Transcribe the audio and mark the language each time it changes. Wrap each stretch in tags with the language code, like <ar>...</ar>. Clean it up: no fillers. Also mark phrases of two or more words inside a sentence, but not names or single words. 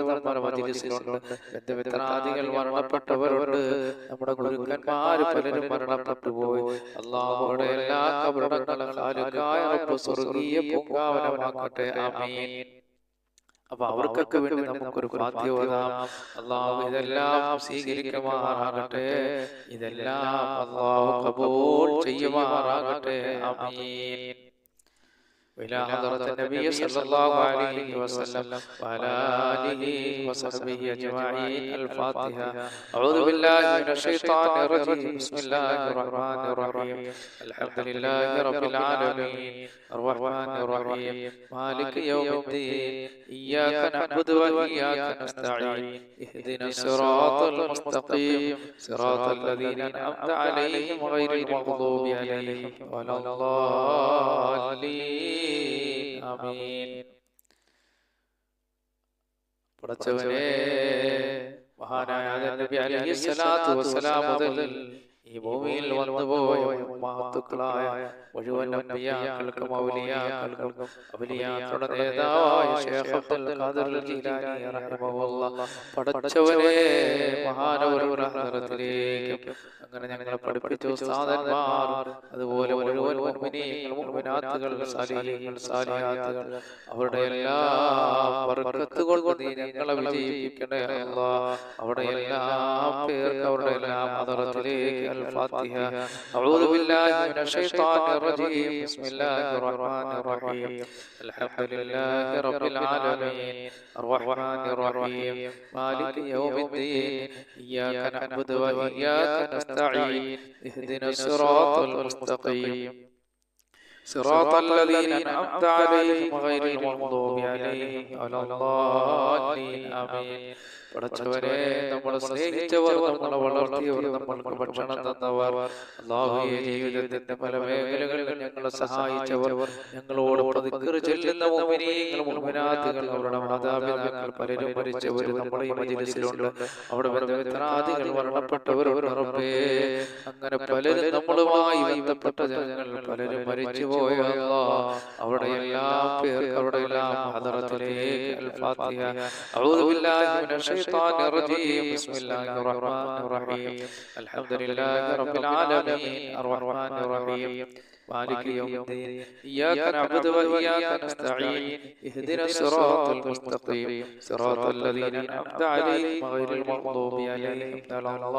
<ml>നമ്മുടെ മജ്‌ലിസിലുണ്ട് ബന്ധുമിത്രാദികൾ മരണപ്പെട്ടവരുണ്ട് നമ്മുടെ ഗുരുക്കന്മാർ പലരും മരണപ്പെട്ടു പോയി അല്ലാഹുവോടെ എല്ലാ ഖബറുകളും ഖാലിഖായ റബ്ബ് സ്വർഗ്ഗീയ പൂങ്കാവനമാക്കട്ടെ ആമീൻ അപ്പൊ അവർക്കൊക്കെ വേണ്ടി നമുക്കൊരു ഫാത്തിഹ ഓതാം അല്ലാഹു ഇതെല്ലാം സ്വീകരിക്കുമാറാകട്ടെ ഇതെല്ലാം അല്ലാഹു ഖബൂൽ ചെയ്യുമാറാകട്ടെ ആമീൻ</ml> <ar>وإلى حضرة النبي صلى الله عليه وسلم وعلى آله وصحبه أجمعين الفاتحة أعوذ بالله من الشيطان الرجيم بسم الله الرحمن الرحيم الحمد لله رب العالمين الرحمن الرحيم مالك يوم الدين إياك نعبد وإياك نستعين اهدنا الصراط المستقيم صراط الذين أنعمت عليهم غير المغضوب عليهم ولا الضالين ആമീൻ</ar> <ml>പടച്ചവനേ മഹാനായ നബി</ml> <ar>عليه الصلاة والسلام</ar> <ml>മുതൽ ഈ ഭൂമിയിൽ വന്നുപോയ മഹത്തുക്കളായ മുഴുവൻ അമ്പിയാക്കൾക്കും ഔലിയാക്കൾക്കും ഔലിയാക്കളുടെ നേതാവായ ശൈഖ് അബ്ദുൽ ഖാദിർ ജീലാനി റഹിമഹുല്ലാഹ് പടച്ചവനേ മഹാനവരുടെ ഹദ്റത്തിലേക്ക് അങ്ങനെ ഞങ്ങളെ പഠിപ്പിച്ച ഉസ്താദന്മാർ അതുപോലെ മുഴുവൻ മുഅ്മിനീങ്ങൾ മുഅ്മിനാത്തുകൾ സാലിഹീങ്ങൾ സാലിഹാത്തുകൾ അവരുടെ എല്ലാ ബർക്കത്ത് കൊണ്ട് നീ ഞങ്ങളെ വിജയിപ്പിക്കണേ അല്ലാഹ് അവിടെ എല്ലാ പേർക്ക് അവരുടെ എല്ലാ ഹദ്റത്തിലേക്ക്</ml> <ar>الفاتحة أعوذ بالله من الشيطان الرجيم بسم الله الرحمن الرحيم الحمد لله رب العالمين الرحمن الرحيم مالك يوم الدين إياك نعبد وإياك نستعين اهدنا الصراط المستقيم صراط الذين أنعمت عليهم غير المغضوب عليهم ولا الضالين آمين</ar> <ml>പടച്ചവനെ നമ്മളെ സ്നേഹിച്ചവർ നമ്മളെ വളർത്തിയവർ നമ്മൾക്ക് ഭക്ഷണം തന്നവർ അല്ലാഹുവേ ജീവിതത്തിന്റെ പല മേഖലകളിൽ ഞങ്ങളെ സഹായിച്ചവർ ഞങ്ങളോട് ദിക്ർ ചൊല്ലുന്ന മുഅ്മിനീങ്ങൾ മുഅ്മിനാത്തുകൾ അവരുടെ മാതാപിതാക്കൾ പലരും മരിച്ചവർ നമ്മുടെ ഈ മജ്‌ലിസിലുണ്ട് അവിടെ ബന്ധുമിത്രാദികൾ മരണപ്പെട്ടവരുണ്ട് റബ്ബേ അങ്ങനെ പലരും നമ്മളുമായി ബന്ധപ്പെട്ട ജനങ്ങൾ പലരും മരിച്ചുപോയ അല്ലാഹ് അവിടെ എല്ലാ പേർക്ക് അവിടെ എല്ലാം ഹദ്റത്തിലേക്ക്</ml> <ar>الفاتحة أعوذ بالله من الشيطان الرجيم بسم الله الرحمن الرحيم الحمد لله رب العالمين الرحمن الرحيم مالك يوم الدين إياك نعبد وإياك نستعين اهدنا الصراط المستقيم صراط الذين أنعمت عليهم غير المغضوب عليهم ولا</ar>